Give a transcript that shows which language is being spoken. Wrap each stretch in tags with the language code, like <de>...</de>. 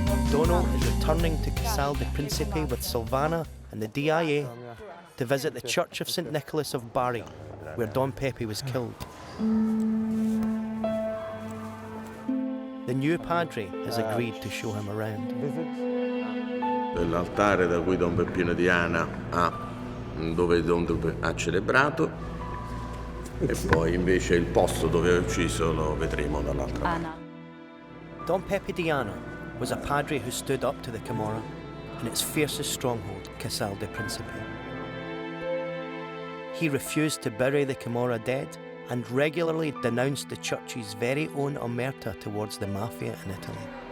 <en>Donal is returning to Casal di Principe with Silvana and the DIA to visit the Church of St. Nicholas of Bari, where Don Pepe was killed. The new padre has agreed to show him around.</en> <it>L'altare da cui Don Peppino Diana dove ha celebrato, e poi invece il posto dove ha ucciso lo vedremo dall'altra parte.</it> <en>Don Pepe Diana was a padre who stood up to the Camorra in its fiercest stronghold, Casal di Principe. He refused to bury the Camorra dead and regularly denounced the church's very own omerta towards the mafia in Italy.</en>